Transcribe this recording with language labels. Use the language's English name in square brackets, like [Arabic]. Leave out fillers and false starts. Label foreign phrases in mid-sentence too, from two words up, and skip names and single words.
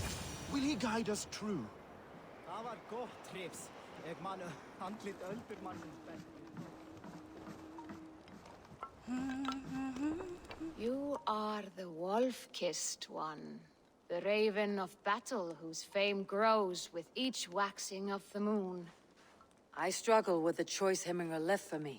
[English] Will he guide us true? [Icelandic] Það var gott, Trips. Ég man andlit öldurmannsins best. [English] You are the wolf-kissed one. The raven of battle whose fame grows with each waxing of the moon. I struggle with the choice Hemminger left for me.